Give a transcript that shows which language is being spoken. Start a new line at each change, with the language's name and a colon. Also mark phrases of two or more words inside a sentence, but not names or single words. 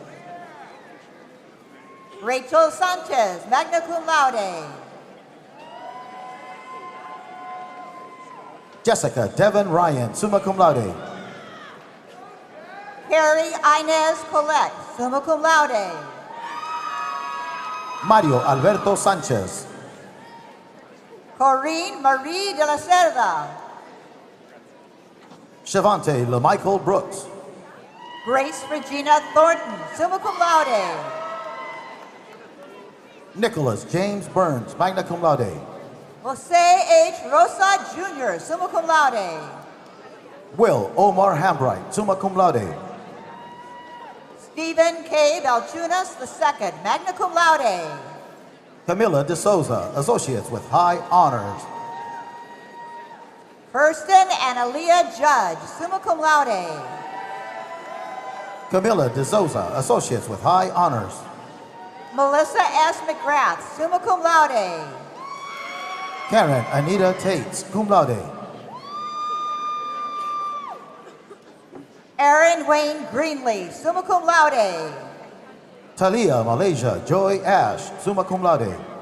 English: Rachel Sanchez, magna cum laude. Jessica Devon Ryan, summa cum laude. Carrie Inez Colette, summa cum laude. Mario Alberto Sanchez. Corinne Marie de la Cerda. Shavante LaMichael Brooks. Grace Regina Thornton, summa cum laude. Nicholas James Burns, magna cum laude. Jose H. Rosa Jr., summa cum laude. Will Omar Hambright, summa cum laude. Stephen K. Belchunas II, magna cum laude. Camila De Souza, associates with high honors. Kirsten Analia Judge, summa cum laude. Camila De Souza, associates with high honors. Melissa S. McGrath, summa cum laude. Karen Anita Tates, cum laude. Aaron Wayne Greenlee, summa cum laude. Talia Malaysia Joy Ash, summa cum laude.